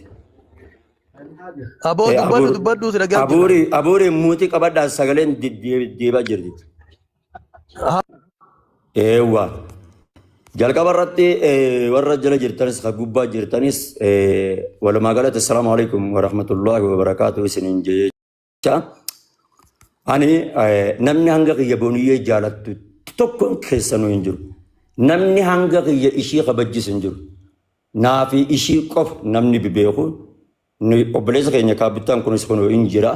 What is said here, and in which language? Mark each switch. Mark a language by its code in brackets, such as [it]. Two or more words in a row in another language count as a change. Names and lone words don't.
[om] Aboo dubbadhu si dhagaa jira. Abuuri muutii qabadha sagaleen deebi'aa jirti. Eewwa. Jalqaba irratti warra jala jirtanis kan gubbaa jirtanis walumaa galatti [ar] السلام عليكم ورحمة الله وبركاته [om] isiniin jecha. Ani namni hanga kiyya booniyyee jaalattu tokkoon keessanuu hin jiru. Namni hanga kiyya ishii kabajjisu hin jiru. Naafi ishii qof namni beeku. Obboleessa keenya kaabittaan kunis kun hin jira.